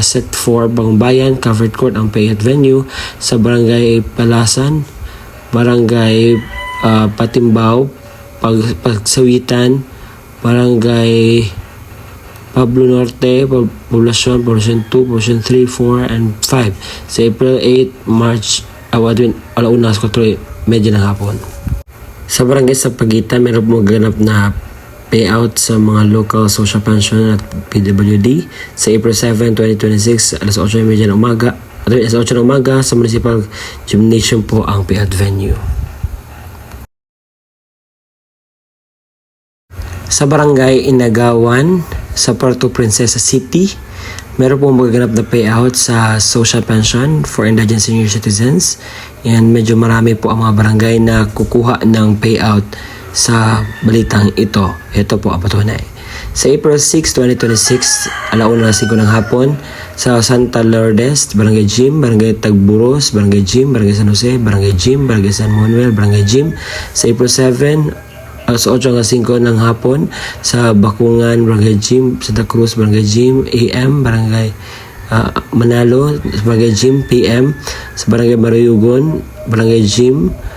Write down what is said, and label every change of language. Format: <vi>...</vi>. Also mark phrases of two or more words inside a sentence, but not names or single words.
<tl>Set 4, Bagumbayan Covered Court ang payout venue sa Barangay Palasan, Barangay Patimbao, Pagsawitan, Barangay Pablo Norte, Poblacion 2, Poblacion 3, 4, and 5. Sa April 8, March, alauna sa 4:30 ng hapon. Sa Barangay sa Pagitan, meron po magaganap na payout sa mga</tl> <en>local social pension</en> <tl>at PWD. Sa April 7, 2026, alas 8:30 ng umaga. Alas 8 ng umaga sa Municipal Gymnasium po ang payout venue. Sa Barangay Inagawan sa Puerto Princesa City, meron pong magaganap na payout sa</tl> <en>social pension for indigent senior citizens.</en> <tl>And medyo marami po ang mga barangay na kukuha ng payout sa balitang ito. Ito po ang patunay. Sa April 6, 2026, alauna 5 ng hapon, sa Santa Lourdes, Barangay Gym, Barangay Tagburos, Barangay Gym, Barangay San Jose, Barangay Gym, Barangay San Manuel, Barangay Gym. Sa April 7, alas 8 hanggang 5 ng hapon, sa Bakungan, Barangay Gym, Santa Cruz, Barangay Gym, AM, Barangay Manalo, Barangay Gym, PM, sa Barangay Marayugon, Barangay Gym,</tl>